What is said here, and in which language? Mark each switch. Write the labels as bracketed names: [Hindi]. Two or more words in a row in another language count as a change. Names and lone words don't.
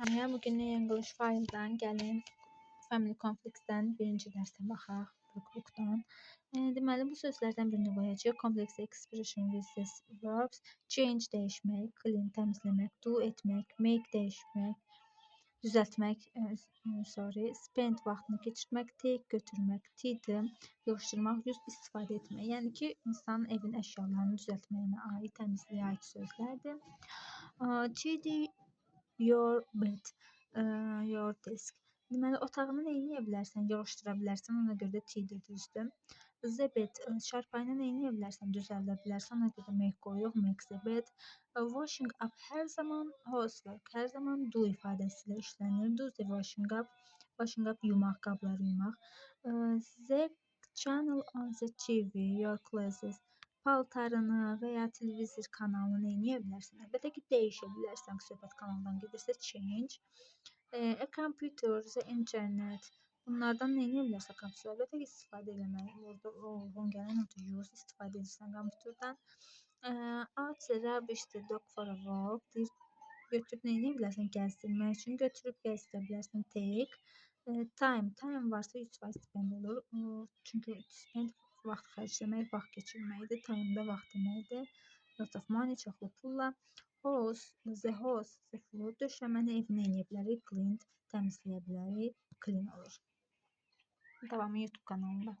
[Azerbaijani] etməyə. Bu gün English File'dan gəlin Family Conflicts-dən birinci dərsə baxaq. Workbook-dan. Deməli, bu sözlərdən birini qoyacağıq. [English] Complex expression with these verbs. [Azerbaijani] Change dəyişmək, clean təmizləmək, do etmək, make dəyişmək, düzəltmək, spend vaxtını keçirmək, take götürmək, tidy yığışdırmaq, use istifadə etmək. Yəni ki, insanın evin əşyalarını düzəltməyinə aid, təmizliyə aid sözlərdir. [English] Tidy your bed, your desk. [Azerbaijani] Deməli, otağını nə edə bilərsən? Yığışdıra bilərsən, ona görə də tidy düzdür. [English] The bed, [Azerbaijani] çarpayını nə edə bilərsən? Düzəldə bilərsən, ona görə də make qoyuruq, [English] make the bed. Washing up [Azerbaijani] hər zaman housework, hər zaman do ifadəsilə işlənir. [English] Do the washing up, washing up [Azerbaijani] yumaq, qabları yumaq. [English] The channel on the TV, your clothes. [Azerbaijani] Paltarını və ya televizor kanalını nə edə bilərsən? Əlbəttə ki, dəyişə bilərsən. Söhbət kanaldan gedirsə change. [English] A computer, the internet. [Azerbaijani] Bunlardan nə edə bilərsən kompüterdə? Əlbəttə ki, istifadə eləmək. Burada uyğun gələn odur, use istifadə edirsən kompüterdən. [English] Out the rubbish, the dog for a walk. [Azerbaijani] Götürüb nə edə bilərsən? Gəzdirmək üçün götürüb gəzdirə bilərsən. [English] Take. Time [Azerbaijani] varsa 100% spend olur. Çünki spend vaxt xərcləmək, vaxt keçirməkdir. Time da vaxt deməkdir. [English] Lot of money, [Azerbaijani] çoxlu pulla. [English] House, the floor, [Azerbaijani] döşəməni evinə edə bilərik. Clean, təmizləyə bilərik. Clean olur. Davamı YouTube kanalında.